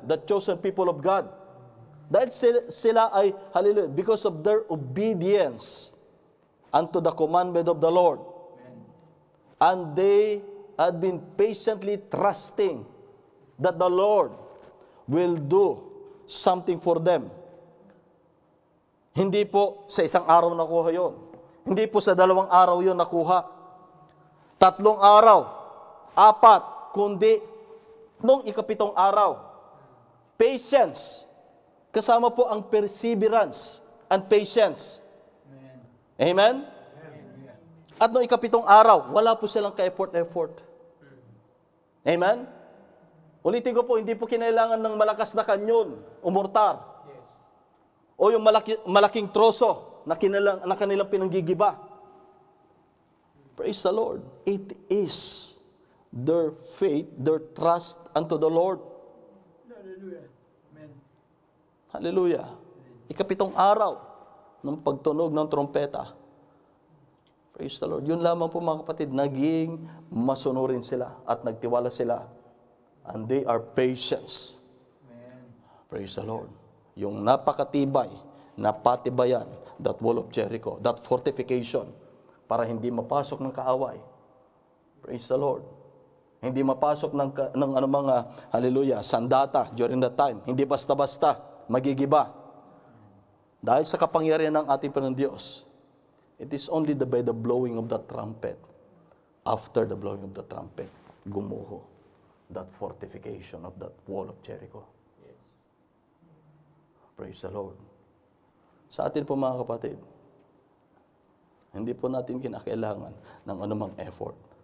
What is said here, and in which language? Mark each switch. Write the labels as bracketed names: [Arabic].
[English] The chosen people of God. [Filipino] Dahil sila ay, [English] hallelujah, because of their obedience unto the commandment of the Lord. And they had been patiently trusting that the Lord will do something for them. [Filipino] Hindi po sa isang araw nakuha yon. Hindi po sa 2 araw yon nakuha. 3 araw, 4, kundi nung ika-7 araw. Patience. Kasama po ang perseverance and patience. Amen? At nung ika-7 araw, wala po silang ka-effort. Amen? Ulitin ko po, hindi po kinailangan ng malakas na kanyon o mortar. O yung malaking troso na kanilang pinanggigiba. [English] Praise the Lord. It is their faith, their trust unto the Lord. Hallelujah. Amen. Hallelujah. [Filipino] Ika-7 araw ng pagtunog ng trompeta. [English] Praise the Lord. [Filipino] Yun lamang po mga kapatid, naging masunurin sila at nagtiwala sila. [English] And they are patients. Amen. Praise the Lord. [Filipino] Yung napakatibay, napatibayan, [English] that wall of Jericho, that fortification, [Filipino] para hindi mapasok ng kaaway. [English] Praise the Lord. [Filipino] Hindi mapasok ng anumang, hallelujah, sandata [English] during that time. [Filipino] Hindi basta-basta magigiba. Dahil sa kapangyarihan ng ating Panginoon Diyos, [English] it is only by the blowing of the trumpet. After the blowing of the trumpet, gumuho that fortification of that wall of Jericho. Yes. Praise the Lord. [Filipino] Sa atin po mga kapatid, hindi po natin kinakailangan ng anumang effort.